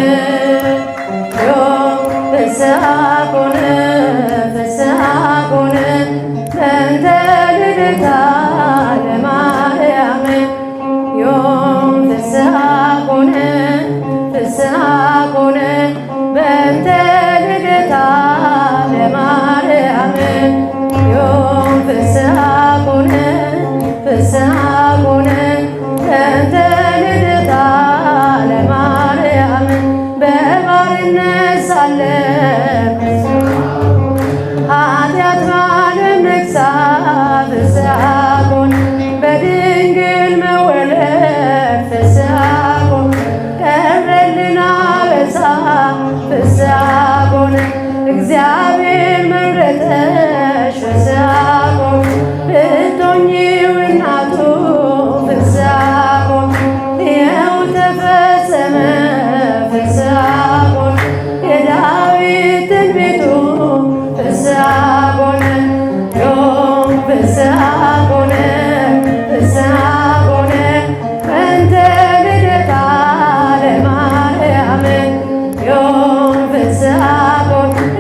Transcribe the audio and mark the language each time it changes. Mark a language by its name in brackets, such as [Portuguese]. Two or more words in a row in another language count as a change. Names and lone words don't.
[Geez] ዮም ፍስሐ ኮነ ፍስሐ ኮነ በእንተ ልደታ ለማርያም ዮም ፍስሐ ኮነ ፍስሐ ኮነ በእንተ ልደታ ለማርያም ዮም ፍስሐ ኮነ ፍስሐ ኮነ በእንተ ልደታ [Amharic] ለማርያም በባርነት ሳለን ኃጢአት በዓለም ነግሣ [Geez] ፍስሐ ኮነ [Amharic] በድንግል መወለድ [Geez] ፍስሐ ኮነ [Amharic] ቀረልን አበሳ [Geez] ፍስሐ ኮነ [Amharic] እግዚአብሔር መረጠሽ [Geez] ፍስሐ ኮነ [Amharic] ብትሆኚው እናቱ [Geez] ፍስሐ ኮነ [Amharic] ይኸው ተፈጸመ [Geez] ፍስሐ ኮነ [Amharic] የዳዊት ትንቢቱ [Geez] ፍስሐ ኮነ ዮም ፍስሐ ኮነ ፍስሐ ኮነ በእንተ ልደታ ለማርያም ዮም ፍስሐ ኮነ